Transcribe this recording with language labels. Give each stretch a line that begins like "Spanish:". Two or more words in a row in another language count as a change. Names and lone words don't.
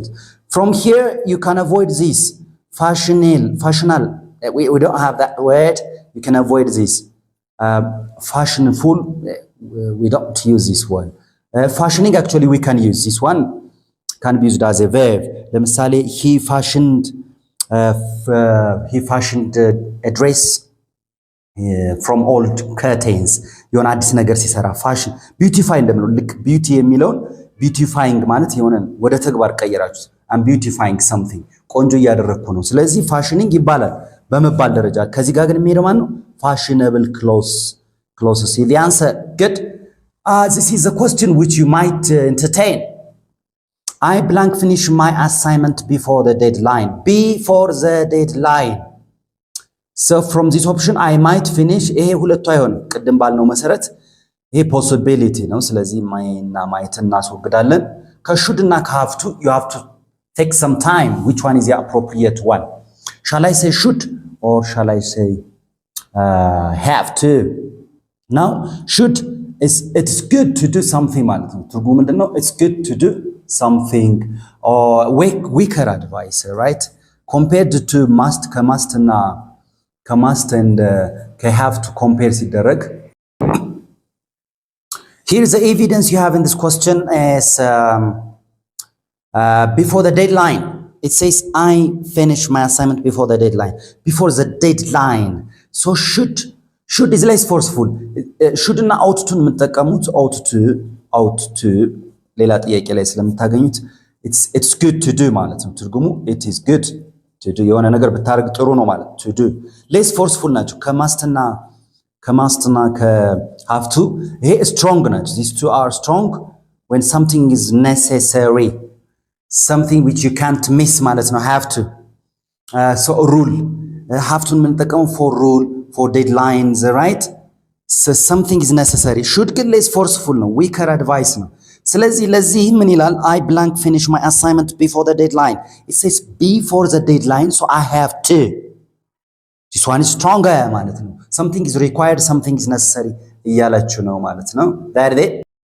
English: From here you can avoid this fashional we don't have that word you can avoid this fashionful we don't use this one fashioning actually we can use this one can be used as a verb ለምሳሌ he fashioned a dress from old curtains
Amharic: የሆነ አዲስ ነገር ሲሰራ
English: fashion beautify
Amharic: እንደምለው ልክ ቢዩቲ የሚለውን ቢዩቲፋይንግ ማለት የሆነ ወደ ተግባር ቀየራችሁት
English: I'm beautifying something
Amharic: ቆንጆ እያደረኩ ነው ስለዚህ ፋሽኒንግ ይባላል በመባል ደረጃ ከዚህ ጋር ግን የሚሄደው ማን ነው
English: fashionable clothes the answer good this is a question which you might entertain I blank finish my assignment before the deadline so from this option I might finish
Amharic: ይሄ ሁለቱ አይሆንም ቅድም ባልነው መሰረት ይሄ possibility ነው ስለዚህ ማይና ማይት እናስወግዳለን ከሹድ እና ከሀፍቱ
English: you have to take some time which one is the appropriate one shall I say should or shall I say have to now should is it's good to do something
Amharic: ማለት ነው ትርጉሙ ምንድነው
English: it's good to do something or weaker advice right compared to must ከmust and have to compare ሲደረግ here's the evidence you have in this question is before the deadline it says I finish my assignment before the deadline so should is less forceful should እና ought to የምትጠቀሙት ought to
Amharic: ሌላ ጥያቄ ላይ
English: ስለምታገኙት it's good to do
Amharic: ማለት ነው ትርጉሙ
English: it is good to do
Amharic: የሆነ ነገር ብታረግ ጥሩ ነው ማለት
English: to do less forceful
Amharic: ናቸው ከማስትና
English: ከhave to ይሄ strong ናቸው these two are strong when something is necessary, something which you can't miss
Amharic: ማለት ነው
English: have to so rule have to የምንጠቀመው for rule for deadlines right so something is necessary should ግን less forceful ነው weaker advice
Amharic: ነው ስለዚህ ለዚህ ምን ይላል
English: I blank finish my assignment before the deadline it says before the deadline so I have to this one is stronger
Amharic: ማለት ነው
English: something is required something is necessary
Amharic: እያላችሁ ነው ማለት ነው
English: that is it